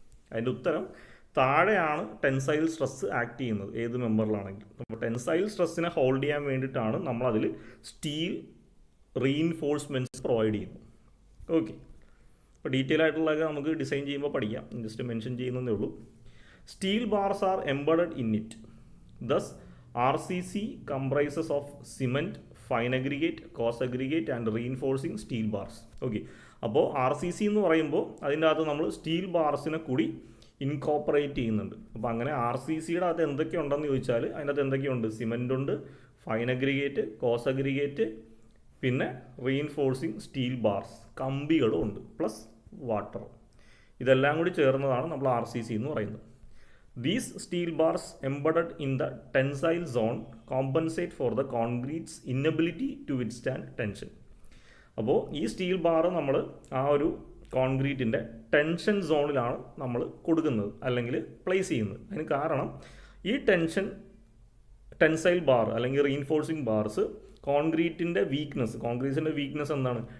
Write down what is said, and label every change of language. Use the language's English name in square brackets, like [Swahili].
[Malayalam] അതിൻ്റെ ഉത്തരം, താഴെയാണ് ടെൻസൈൽ സ്ട്രെസ് ആക്ട് ചെയ്യുന്നത് ഏത് മെമ്പറിലാണെങ്കിലും. അപ്പോൾ ടെൻസൈൽ സ്ട്രെസ്സിനെ ഹോൾഡ് ചെയ്യാൻ വേണ്ടിയിട്ടാണ് നമ്മളതിൽ സ്റ്റീൽ റീഇൻഫോഴ്സ്മെൻറ്റ്സ് പ്രൊവൈഡ് ചെയ്യുന്നത്. ഓക്കെ, അപ്പോൾ ഡീറ്റെയിൽ ആയിട്ടുള്ളതൊക്കെ നമുക്ക് ഡിസൈൻ ചെയ്യുമ്പോൾ പഠിക്കാം. ജസ്റ്റ് മെൻഷൻ ചെയ്യുന്നതേ ഉള്ളൂ. [English] Steel bars are embedded in it. Thus RCC comprises of cement, fine aggregate, coarse aggregate and reinforcing steel bars. [Malayalam] Okay, അപ്പോൾ RCC എന്ന് പറയുമ്പോൾ അതിൻ്റെ അകത്ത് നമ്മൾ സ്റ്റീൽ ബാർസിനെ കൂടി ഇൻകോപ്പറേറ്റ് ചെയ്യുന്നുണ്ട്. അപ്പോൾ അങ്ങനെ RCCയുടെ അകത്ത് എന്തൊക്കെയുണ്ടെന്ന് ചോദിച്ചാൽ അതിൻ്റെ അകത്ത് എന്തൊക്കെയുണ്ട്? സിമെൻ്റ് ഉണ്ട്, ഫൈൻ അഗ്രിഗേറ്റ്, കോസ് അഗ്രിഗേറ്റ്, പിന്നെ റീഇൻഫോഴ്സിങ് സ്റ്റീൽ ബാർസ്, കമ്പികളും ഉണ്ട്, പ്ലസ് വാട്ടർ. ഇതെല്ലാം കൂടി ചേർന്നതാണ് നമ്മൾ RCC എന്ന് പറയുന്നത്. [English] These steel bars embedded in the tensile zone compensate for the concrete's inability to withstand tension. [Malayalam] അപ്പോൾ ഈ സ്റ്റീൽ ബാർ നമ്മൾ ആ ഒരു കോൺക്രീറ്റിൻ്റെ ടെൻഷൻ സോണിലാണ് നമ്മൾ കൊടുക്കുന്നത് അല്ലെങ്കിൽ പ്ലേസ് ചെയ്യുന്നത്. അതിന് കാരണം ഈ ടെൻസൈൽ ബാർ അല്ലെങ്കിൽ റീഇൻഫോഴ്സിങ് ബാർസ് കോൺക്രീറ്റിൻ്റെ വീക്ക്നെസ് എന്താണ്?